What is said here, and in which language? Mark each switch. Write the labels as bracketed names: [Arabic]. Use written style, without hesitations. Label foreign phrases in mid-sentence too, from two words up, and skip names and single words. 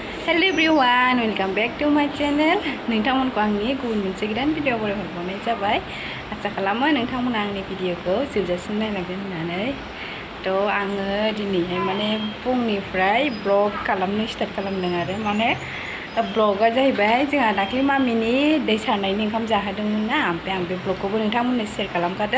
[English] Hello everyone, welcome back to my channel. [Bodo] nwngtamwnko angni गुबुन मोनसे गोदान भिडिअ बरायहरबावनाय जाबाय। आसा खालामो नोंथांमोना आंनि भिडिअखौ जोबजासिम नायलांगोन होननानै। आङो दिनैहाय माने फुंनिफ्राय ब्लग खालामनो स्टार्ट खालामदों आरो माने ब्लगआ जाहैबाय जोंहा दाख्लै मामिनि दै सारनायनि ओंखाम जाहोदोंमोन ना, ओमफ्राय आं बे ब्लगखौबो नोंथांमोननो शेयार खालामखादों।